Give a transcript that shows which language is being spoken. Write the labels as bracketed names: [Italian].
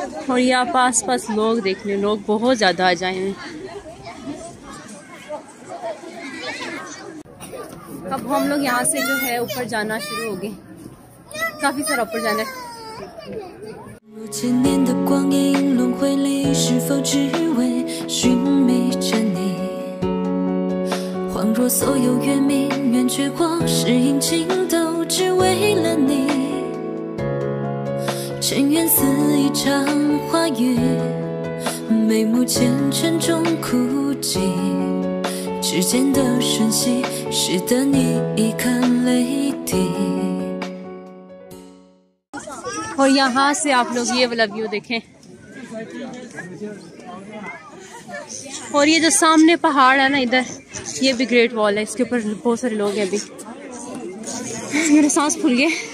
[Hindi] और यहाँ पास लोग देख लें, लोग बहुत ज़्यादा आ जाए हैं। अब हम लोग यहाँ से जो है ऊपर जाना शुरू हो गए, काफ़ी सारा ऊपर जाना है। [Chinese] 千年的光阴轮回里，是否只为寻觅着你？恍若所有月明，圆缺或是阴晴，都只为了你。尘缘似一场花雨，眉目缱绻中枯寂。指尖的瞬息，使得你一看泪滴。 [Hindi] और यहाँ से आप लोग ये वाला व्यू देखें, और ये जो सामने पहाड़ है ना इधर, ये भी ग्रेट वॉल है, इसके ऊपर बहुत सारे लोग हैं अभी। मेरे सांस फूल गए।